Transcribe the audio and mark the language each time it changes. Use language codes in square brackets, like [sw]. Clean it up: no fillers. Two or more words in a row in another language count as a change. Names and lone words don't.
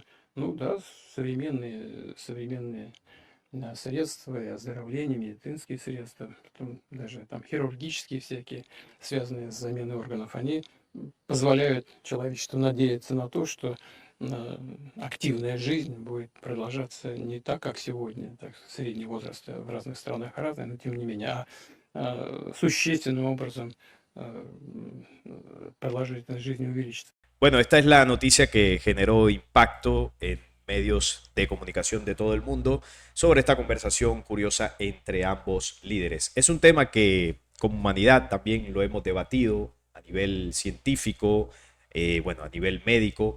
[ru] Ну да, современные средства и оздоровления, медицинские средства, потом даже там хирургические всякие, связанные с заменой органов, они позволяют человечеству надеяться на то, что активная жизнь будет продолжаться не так, как сегодня, так, средний возраст в разных странах разный, но тем не менее, существенным образом продолжительность жизни увеличится. [es] Bueno, esta es la noticia que generó impacto en medios de comunicación de todo el mundo sobre esta conversación curiosa entre ambos líderes. Es un tema que como humanidad también lo hemos debatido a nivel científico, bueno, a nivel médico.